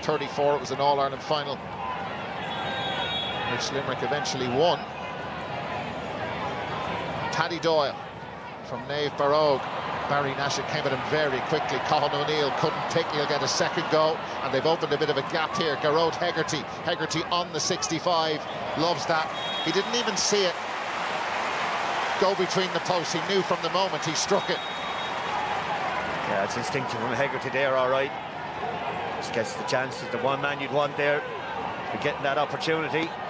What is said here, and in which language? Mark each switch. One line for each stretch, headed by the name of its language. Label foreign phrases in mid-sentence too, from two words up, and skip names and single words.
English: It was an All-Ireland final, which Limerick eventually won. Paddy Doyle from Naomh Barrogue. Barry Nash came at him very quickly. Colin O'Neill couldn't pick. He'll get a second go, and they've opened a bit of a gap here. Garrod Hegarty. Hegarty on the 65. Loves that. He didn't even see it go between the posts. He knew from the moment he struck it. Yeah, it's instinctive from Hegarty there, all right. Just gets the chances. The one man you'd want there for getting that opportunity.